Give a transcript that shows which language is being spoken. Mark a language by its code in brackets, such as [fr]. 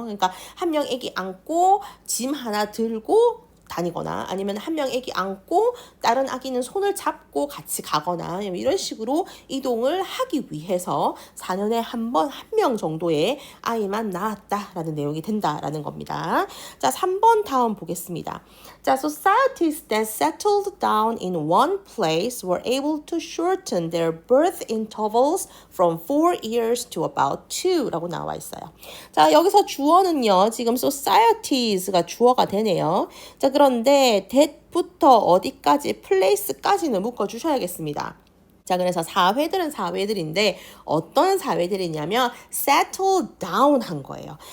[ko] 그러니까 한 명 애기 안고 짐 하나 들고 다니거나 아니면 한 명 애기 안고 다른 아기는 손을 잡고 같이 가거나 이런 식으로 이동을 하기 위해서 4년에 한 번 한 명 정도의 아이만 낳았다라는 내용이 된다라는 겁니다. 자, 3번 다음 보겠습니다. [en] 자, societies that settled down in one place were able to shorten their birth intervals from 4 years to about 2 [ko] 라고 나와 있어요. 자, 여기서 주어는요, 지금 societies가 주어가 되네요. 자, 그런데 that부터 어디까지, place까지는 묶어주셔야겠습니다. 자, 그래서 사회들은 사회들인데 어떤 사회들이냐면 settle down 한 거예요.